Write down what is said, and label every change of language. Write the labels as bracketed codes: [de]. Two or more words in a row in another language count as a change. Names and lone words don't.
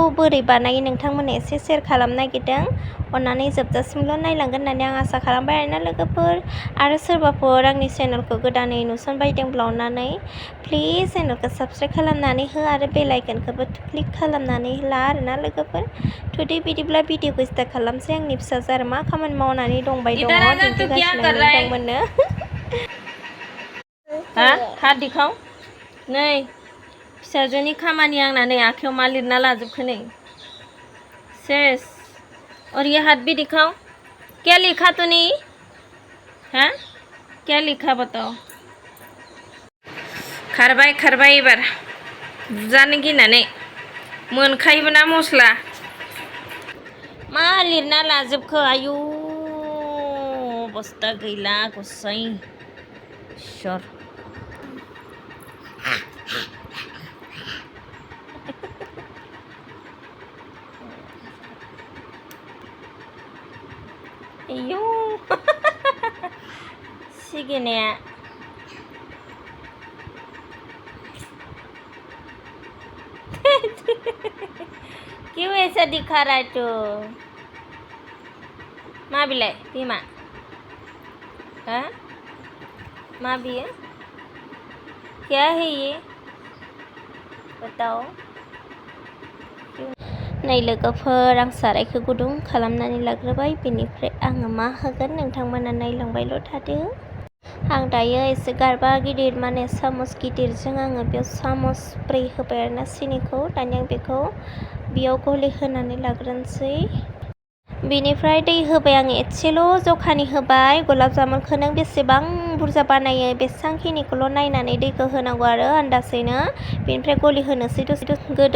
[brx] बोरै बानायो नोंथांमोननो एसे शेयार खालामनो नागिरदों अननानै जोबजासिमल' नायलांगोन होननानै आं आसा खालामबाय आरोना लोगोफोर आरो सोरबाफोर आंनि चेनेलखौ गोदानै नुसनबायदोंब्ला अननानै प्लिज चेनेलखौ साबस्क्राइब खालामनानै हो आरो बेल आइकनखौबो क्लिक खालामनानै ला आरोना लोगोफोर टुडे बिदिब्ला भिडिअखौ स्टार्ट खालामसै आंनि फिसाजो आरो मा खामानि मावनानै दंबाय दङ दिन्थिगासिनो नोंथांमोननो [hi] हाथ दिखाव [brx] नै फिसाजोनि खामानि आंना नै आखायाव मा लिरना लाजोबखो नै [hi] सेस और ये हाथ भी दिखाओ क्या लिखा तूने हाँ क्या लिखा बताओ [brx] खारबाय एबार बुजानो गिनानै मोनखायोबो ना मस्ला मा लिरना लाजोबखो आयु अबस्था गैला गसाइ इसोर आयौ सिगिनाया [hi] क्यों ऐसा दिखा रहा है तू माँ बिलाई भीमा हाँ माँ भी है क्या है ये बताओ [brx] नै लोगोफोर आं सारायखौ गुदुं खालामनानै लाग्रोबाय बेनिफ्राय आङो मा होगोन नोंथांमोना नायलांबायल' थादो आं दायो एसे गारबा गिदिर माने सामस गिदिरजों आङो बेयाव सामस ब्रै होबाय आरोना सिनिखौ दानिया बेखौ बेयाव गलि होनानै लाग्रोनोसै बेनिफ्राय दै होबाय आं एसेल' जखानि होबाय गलाब जामुनखौ नों बेसेबां बुरजा बानायो बेसेबांखिनिखौल' नायनानै दैखौ होनांगौ आरो आन्दाजैनो बेनिफ्राय गलि होनोसै दसे गोदौ